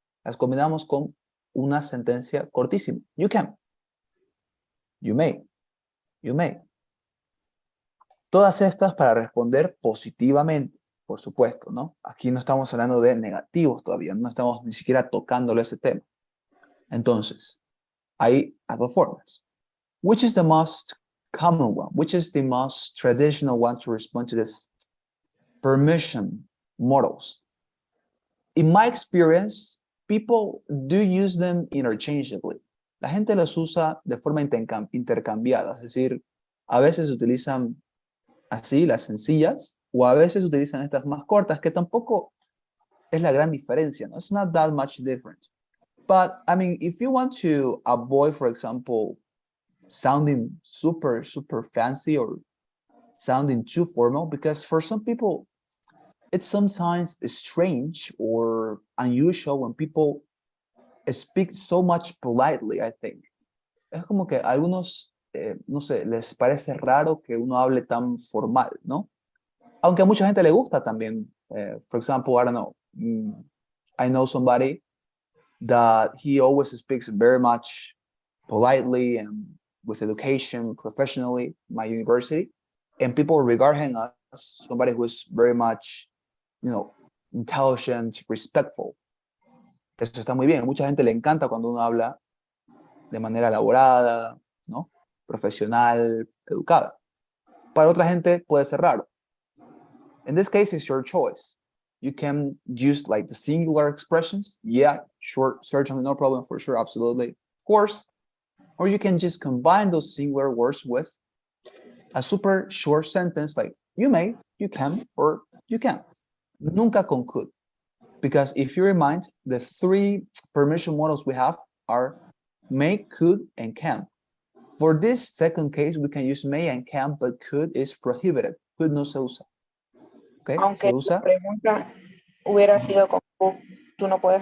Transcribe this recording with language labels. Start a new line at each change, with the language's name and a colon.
Spanish: Las combinamos con una sentencia cortísima.
English: You can. You may. You may.
Spanish: Todas estas para responder positivamente, por supuesto, ¿no? Aquí no estamos hablando de negativos todavía, no estamos ni siquiera tocándole ese tema. Entonces, hay dos formas.
English: Which is the most common one? Which is the most traditional one to respond to this permission models? In my experience, people do use them interchangeably.
Spanish: La gente los usa de forma intercambiada, es decir, a veces utilizan así las sencillas o a veces utilizan estas más cortas que tampoco es la gran diferencia, ¿no?
English: It's not that much different. But I mean, if you want to avoid, for example, sounding super, super fancy or sounding too formal, because for some people, it's sometimes strange or unusual when people speak so much politely, I think.
Spanish: Es como que a algunos, no sé, les parece raro que uno hable tan formal, ¿no? Aunque a mucha gente le gusta también.
English: For example, I don't know, I know somebody that he always speaks very much politely and with education, professionally, my university, and people regard him as somebody who is very much, you know, intelligent, respectful.
Spanish: Eso está muy bien. Mucha gente le encanta cuando uno habla de manera elaborada, ¿no? Profesional, educada. Para otra gente puede ser raro.
English: In this case, it's your choice. You can use like the singular expressions. Yeah, sure, certainly, no problem, for sure, absolutely, of course. Or you can just combine those singular words with a super short sentence like you may, you can, or you can.
Spanish: Nunca con could.
English: Because if you remind, the three permission models we have are may, could, and can. For this second case, we can use may and can, but could is prohibited.
Spanish: Could no se usa. Okay, Aunque se la usa. pregunta hubiera sido con could, tú no puedes